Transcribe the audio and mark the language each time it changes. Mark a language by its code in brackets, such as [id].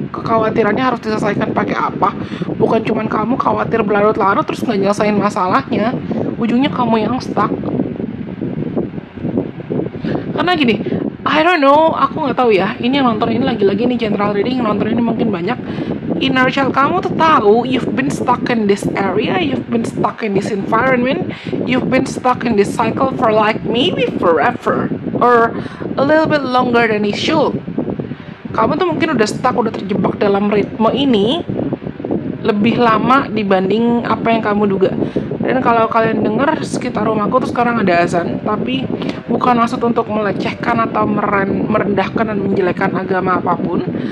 [id] Kekhawatirannya harus diselesaikan pakai apa? Bukan cuman kamu khawatir berlarut-larut terus nggak nyelesain masalahnya, ujungnya kamu yang stuck. Karena gini, [en] I don't know, [id] aku nggak tahu ya. Ini yang nonton ini lagi-lagi nih general reading, yang nonton ini mungkin banyak. [en] Inner child [id] kamu tuh tahu [en] you've been stuck in this area, you've been stuck in this environment, you've been stuck in this cycle for like maybe forever or a little bit longer than it should. [id] Kamu tuh mungkin udah stuck, udah terjebak dalam ritme ini lebih lama dibanding apa yang kamu duga. Dan kalau kalian dengar sekitar rumahku tuh sekarang ada azan, tapi bukan maksud untuk melecehkan atau merendahkan dan menjelekkan agama apapun.